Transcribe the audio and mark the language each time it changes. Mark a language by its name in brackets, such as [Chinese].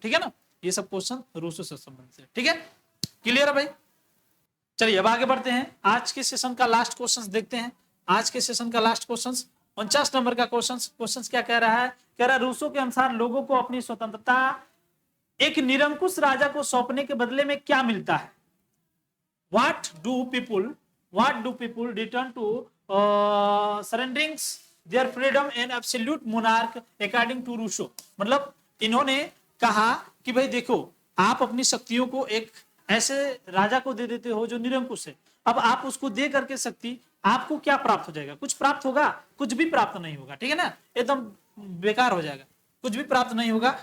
[Hindi] ठीक है ना, ये सब क्वेश्चन रूसो से संबंधित है। ठीक है, क्लियर है भाई? चलिए अब आगे बढ़ते हैं। आज के सेशन का लास्ट क्वेश्चन देखते हैं। आज के सेशन का लास्ट क्वेश्चन 49 नंबर का क्वेश्चन क्या कह रहा है? कह रहा है रूसो के अनुसार लोगों को अपनी स्वतंत्रता एक निरंकुश राजा को सौंपने के बदले में क्या मिलता है? [English] What do people return to surrendering their freedom and absolute monarch according to Rousseau? [Hindi] मतलब इन्होंने कहा कि भाई देखो, आप अपनी शक्तियों को एक ऐसे राजा को दे देते हो जो निरंकुश है। अब आप उसको दे करके शक्ति, आपको क्या प्राप्त हो जाएगा? कुछ प्राप्त होगा? कुछ भी प्राप्त नहीं होगा। ठीक है ना, एकदम बेकार हो जाएगा, कुछ भी प्राप्त नहीं होगा।